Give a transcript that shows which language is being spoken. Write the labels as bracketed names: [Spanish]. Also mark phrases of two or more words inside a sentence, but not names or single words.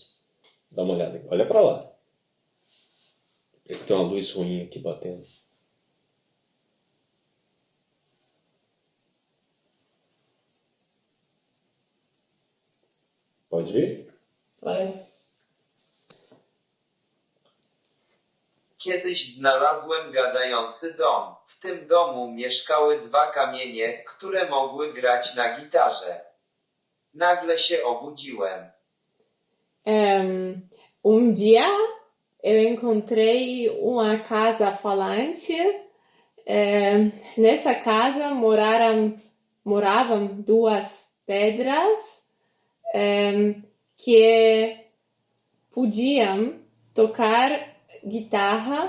[Portuguese] Dá uma olhada aqui. Olha para lá. Tem uma luz ruim aqui batendo. Pode vir? Pode. [Polish] Kiedyś znalazłem gadający dom. W tym domu mieszkały dwa kamienie, które mogły grać na gitarze. Nagle się obudziłem. [Portuguese] Dia eu encontrei uma casa falante. Nessa casa moravam duas pedras que podiam tocar guitarra.